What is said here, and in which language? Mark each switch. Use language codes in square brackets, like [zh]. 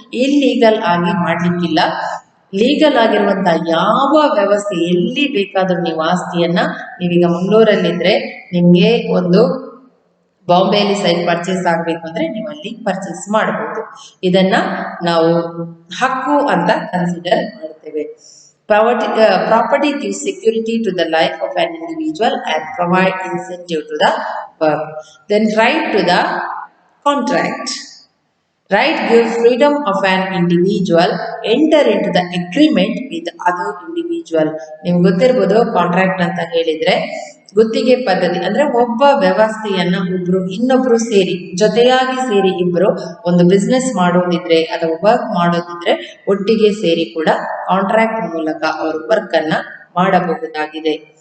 [kn] Illegal ಆಗಿ ಮಾಡ್ಲಿಕ್ಕಿಲ್ಲ. Legal ಆಗಿರುವಂತ ಯಾವ ವ್ಯವಸ್ಥೆ ಎಲ್ಲಿ ಬೇಕಾದ್ರೂ ನೀವು ಆಸ್ತಿಯನ್ನ, ನೀವೀಗ ಮಂಗಳೂರಲ್ಲಿದ್ರೆ ನಿಮ್ಗೆ ಒಂದು ಬಾಂಬೆಯಲ್ಲಿ ಸೈಟ್ ಪರ್ಚೇಸ್ ಆಗ್ಬೇಕು ಅಂದ್ರೆ ನೀವು ಅಲ್ಲಿ ಪರ್ಚೇಸ್ ಮಾಡಬಹುದು. ಇದನ್ನ ನಾವು ಹಕ್ಕು ಅಂತ ಕನ್ಸಿಡರ್ ಮಾಡ್ತೇವೆ. [en] Property gives security to the life of an individual and provide incentive to the work. Then right to the contract. Right gives freedom of an individual enter into the agreement with other individual. [kn] ನಿಮ್ಗೆ ಗೊತ್ತಿರ್ಬೋದು, contract ಅಂತ ಹೇಳಿದ್ರೆ ಗುತ್ತಿಗೆ ಪದ್ಧತಿ ಅಂದ್ರೆ ಒಬ್ಬ ವ್ಯವಸ್ಥೆಯನ್ನ ಇನ್ನೊಬ್ರು ಸೇರಿ, ಜೊತೆಯಾಗಿ ಸೇರಿ ಇಬ್ರು ಒಂದು ಬಿಸ್ನೆಸ್ ಮಾಡೋದಿದ್ರೆ ಅಥವಾ ವರ್ಕ್ ಮಾಡೋದಿದ್ರೆ ಒಟ್ಟಿಗೆ ಸೇರಿ ಕೂಡ ಕಾಂಟ್ರಾಕ್ಟ್ ಮೂಲಕ ಅವರು ವರ್ಕ್ ಅನ್ನ ಮಾಡಬಹುದಾಗಿದೆ.